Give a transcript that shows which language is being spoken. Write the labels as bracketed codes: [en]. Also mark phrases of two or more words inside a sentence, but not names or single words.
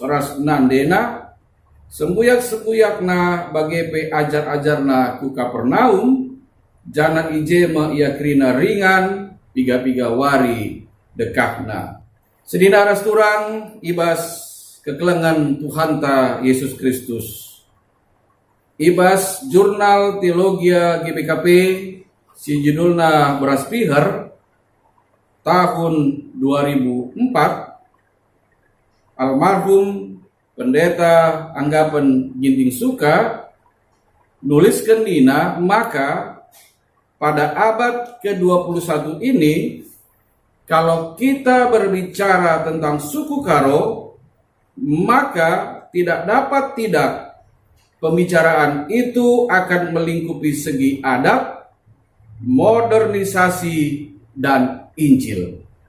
[btx] ras nandena sembuyak-sembuyakna bage pe ajar-ajarna ku Kapernaum jana ijema ia krina ringan piga-piga wari dekakna sedina rasturang ibas kekelengan Tuhanta Yesus Kristus ibas jurnal teologia GBKP si judulna Beras Piher tahun [id] 2004, almarhum pendeta Anggapan Ginting Suka nuliskan dina, maka pada abad ke-21 ini, kalau kita berbicara tentang suku Karo, maka tidak dapat tidak pembicaraan itu akan melingkupi segi adat, modernisasi, dan Injil.